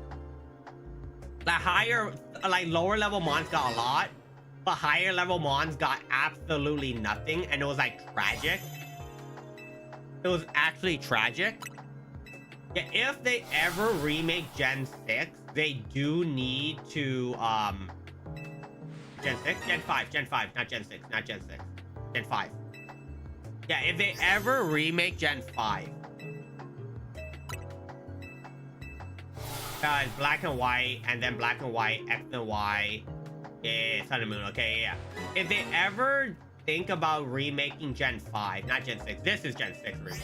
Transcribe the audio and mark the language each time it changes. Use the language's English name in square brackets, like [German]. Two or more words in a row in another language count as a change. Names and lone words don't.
[English] Like lower level mons got a lot, but higher level mons got absolutely nothing, and it was like tragic. It was actually tragic. Yeah, if they ever remake Gen 6, they do need to Gen 6? Gen 5, not Gen 6, not Gen 6. Gen 5. Yeah, if they ever remake Gen 5. Black and White, and then Black and White, X and Y, yeah, Sun and Moon, okay, yeah. If they ever think about remaking Gen 5, not Gen 6, this is Gen 6 remake.